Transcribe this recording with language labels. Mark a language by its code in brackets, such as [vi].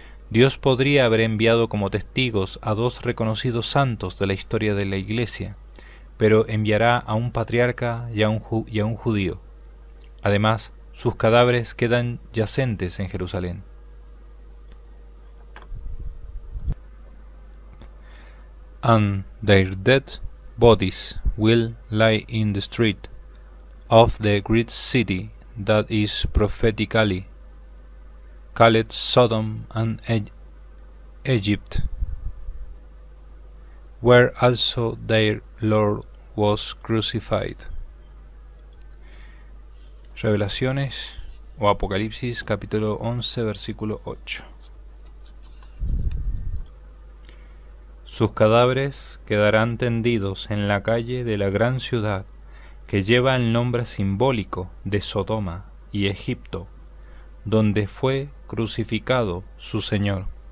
[es] Dios podría haber enviado como testigos a dos reconocidos santos de la historia de la Iglesia, pero enviará a un patriarca y a un judío. Además, sus cadáveres quedan yacentes en Jerusalén. [en] And their dead bodies will lie in the street of the great city that is prophetically called Sodom and Egypt, where also their Lord was crucified. [es] Revelaciones o Apocalipsis capítulo 11 versículo 8. Sus cadáveres quedarán tendidos en la calle de la gran ciudad que lleva el nombre simbólico de Sodoma y Egipto, donde fue crucificado su Señor.